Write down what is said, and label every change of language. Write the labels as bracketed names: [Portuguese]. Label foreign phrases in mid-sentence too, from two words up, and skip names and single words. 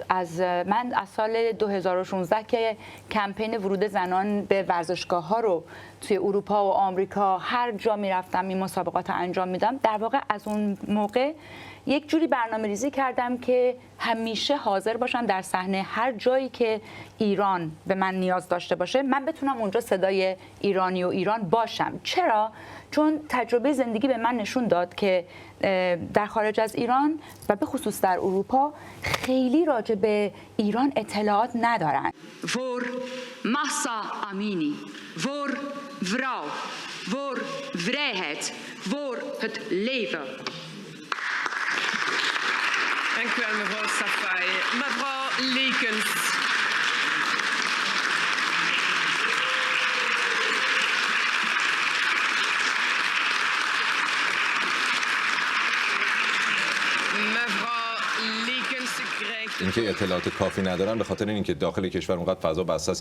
[Persian] من از سال 2016 که کمپین ورود زنان به ورزشگاه‌ها رو توی اروپا و آمریکا هر جا می‌رفتم این مسابقات انجام میدم، در واقع از اون موقع یک جوری برنامه‌ریزی کردم که همیشه حاضر باشم در صحنه، هر جایی که ایران به من نیاز داشته باشه من بتونم اونجا صدای ایرانی و ایران باشم. چرا؟ چون تجربه زندگی به من نشون داد که در خارج از ایران و به خصوص در اروپا خیلی راجع به ایران اطلاعات ندارن. [Dutch] Voor Mahsa Amini, voor vrouw, voor vrijheid, voor het leven. Dank u wel, mevrouw Safai. Mevrouw Lekens. [Persian] اینکه اطلاعات کافی ندارن به خاطر اینکه داخل کشور اونقدر فضا بسته است